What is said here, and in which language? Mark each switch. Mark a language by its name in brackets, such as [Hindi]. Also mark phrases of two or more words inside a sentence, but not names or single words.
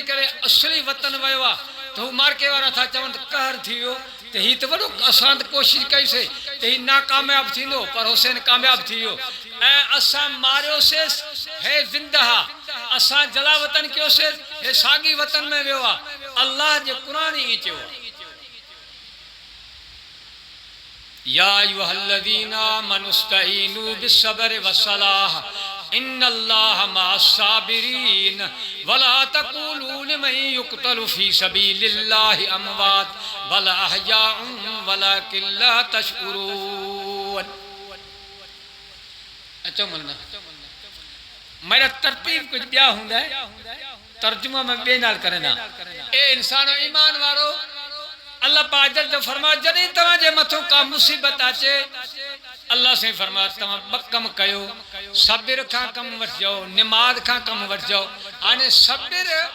[Sindhi] करे असली वतन वियो आहे त हू मार्के वारा था चवनि त कहर थी वियो त हीउ त वॾो असां त कोशिशि कईसीं त हीउ नाकामयाब थींदो पर हुसैन कामयाब थी वियो ऐं असां मारियोसीं हे ज़िंदहा असां जला वतन कयोसीं हे साॻी वतन में वियो आहे अल्लाह जे क़ुरान ई चयो आहे [Arabic] يا أيها الذين آمنوا استعينوا بالصبر والصلاة إن الله مع الصابرين ولا تقولوا لمن يقتل في سبيل الله أموات بل أحياء ولكن لا تشعرون [Sindhi] अचो मलना मेरा तरतीब कुछ ॿिया हूंदा तर्जुमा में ॿिए नाल करंदा ए इंसानो ईमान वारो अल्लाह पाक जो फरमा जॾहिं तव्हांजे मथो का मुसीबत अचे अल्लाह से फरमा तव्हां ॿ कम कयो सब्र खां कम वठिजो नमाज खां कम वठिजो हाणे सब्र